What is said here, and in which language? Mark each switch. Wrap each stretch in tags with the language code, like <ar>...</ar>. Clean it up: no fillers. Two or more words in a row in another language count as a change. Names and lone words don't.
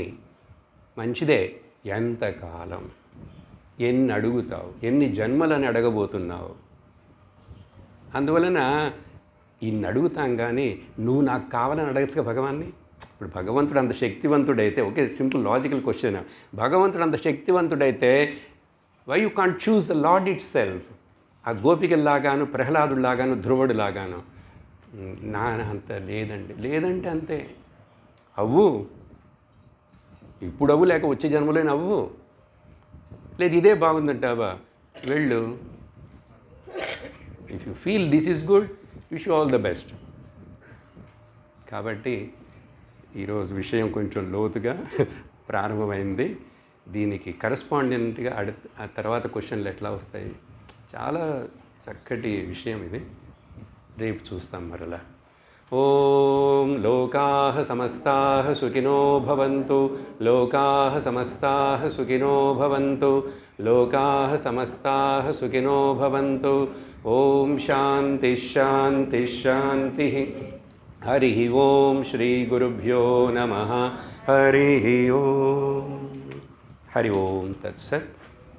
<te>మంచిదే. ఎంతకాలం? ఎన్ని అడుగుతావు? ఎన్ని జన్మలని అడగబోతున్నావు? అందువలన ఇన్ని అడుగుతాం, కానీ నువ్వు నాకు కావాలని అడగచ్చుగా భగవాన్ని. ఇప్పుడు భగవంతుడు అంత శక్తివంతుడైతే,</te> <en>okay, simple logical question,</en> <te>భగవంతుడు అంత శక్తివంతుడైతే</te> <en>why you can't choose the Lord itself?</en> <te>ఆ గోపికల్లాగాను, ప్రహ్లాదులాగాను, ధ్రువుడులాగాను. నా అంత లేదండి. లేదంటే అంతే. అవ్వు, ఇప్పుడు అవ్వు, లేక వచ్చే జన్మలోనే అవ్వు. లేదు ఇదే బాగుందంటావా, వెళ్ళు.</te> <en>If you feel this is good, wish you all the best.</en> <te>కాబట్టి ఈరోజు విషయం కొంచెం లోతుగా ప్రారంభమైంది. దీనికి కరస్పాండెంట్గా ఆ తర్వాత క్వశ్చన్లు ఎట్లా వస్తాయి, చాలా చక్కటి విషయం ఇది. రేపు చూస్తాం మరలా.</te> <sa>ఓం లోకాః సమస్తాః సుఖినో భవంతు, లోకాః సమస్తాః సుఖినో భవంతు, లోకాః సమస్తాః సుఖినో భవంతు. ఓం శాంతి శాంతి శాంతి. హరి ఓం శ్రీ గురుభ్యో నమః. హరి ఓం. హరి ఓం తత్సత్.</sa>